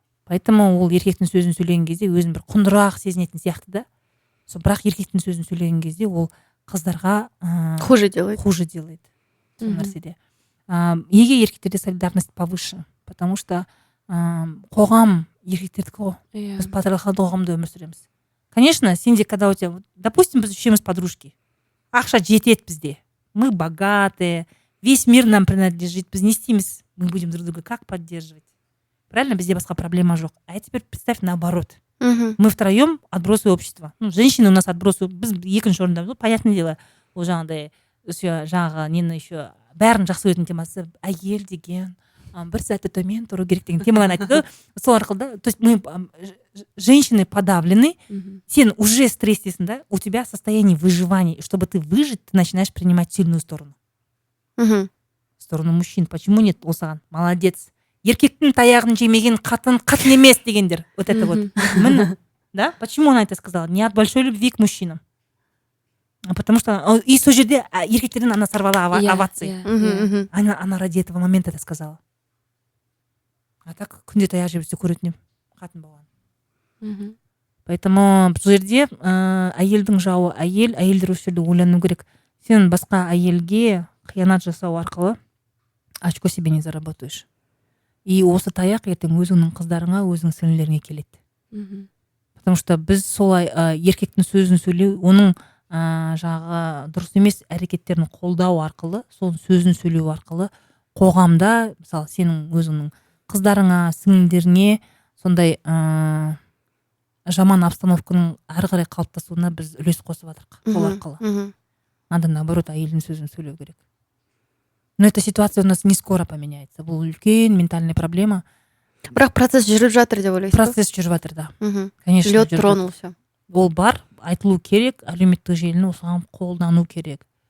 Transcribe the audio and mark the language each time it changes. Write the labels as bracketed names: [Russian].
[Kazakh] Поэтому ол еркектің сөзін сөйлеген кезде өзін бір құндырақ сезінетін сияқты да. Сол бірақ еркектің сөзін сөйлеген кезде ол қыздарға [Russian] хуже делает. [Kazakh] Сол нәрседе. Неге еркектерде солидарность повыше? Потому что қоғам еркектердікі ғой. Біз патриархалды қоғамда өмір сүреміз. Конечно, сенде, [Russian] когда у тебя, допустим, [Kazakh] біз үшеуміз подружки, ақша жетеді бізде. [Russian] Мы богатые, весь мир нам принадлежит, [Kazakh] біз не істейміз, [Russian] мы будем друг друга как поддерживать. [Kazakh] Правильно, безде басқа проблема жоқ. [Russian] А теперь представь наоборот. Мы втроем отбросы общества. Женщины у нас отбросы, [Kazakh] біз екінші орындамыз. Понятное дело, ол жаңағыдай жаңағы нені еще бәрін жақсы көретін темасы әйел деген бір сәтті төмен тұру керек деген темаларын айтты. Сол арқылы да, [Russian] то есть мы женщины подавлены, сен уже стресстесің да, у тебя состояние выживания, чтобы ты выжить, ты начинаешь принимать сильную сторону. Сторону мужчин. Почему нет? Осыған молодец. [Kazakh] Еркектің таяғын жемеген қатын емес дегендер. [Russian] Вот это вот. Міне. Да? Почему она это сказала? Не от большой любви к мужчинам. Потому что и [Kazakh] сол жерде еркектерден [Russian] она сорвала овации. Она ради этого момента это сказала. [Kazakh] А так күнде таяқ жеп жүрсе көретін едім қатын болған. Поэтому бұл жерде әйелдің жауы әйелдер осы жерде ойлану керек. Сен басқа әйелге қиянат жасау арқылы [Russian] очко себе не заработаешь. [Kazakh] И осы таяқ ертең өзіңнің қыздарыңа, өзіңнің сіңлілеріңе келеді. Потому что біз солай еркектің сөзін сөйлеу, оның жағы дұрыс емес әрекеттерін қолдау арқылы, сол сөзін сөйлеу арқылы қоғамда, мысалы, сенің өзіңнің қыздарыңа, сіңлілеріңе сондай жаман обстановканың ары қарай қалыптасуына біз үлес қосып жатырмық сол арқылы. Надо наоборот әйелдің сөзін сөйлеу керек. [Russian] Но эта ситуация у нас не скоро поменяется. [Kazakh] Бұл үлкен ментальная проблема. Бірақ процесс жүріп жатыр деп ойлайсыз? Процесс жүріп жатыр, да. Конечно, [Russian] лед тронулся. [Kazakh] Ол бар, айтылу керек, әлеуметтік желіні осыған қолдану керек.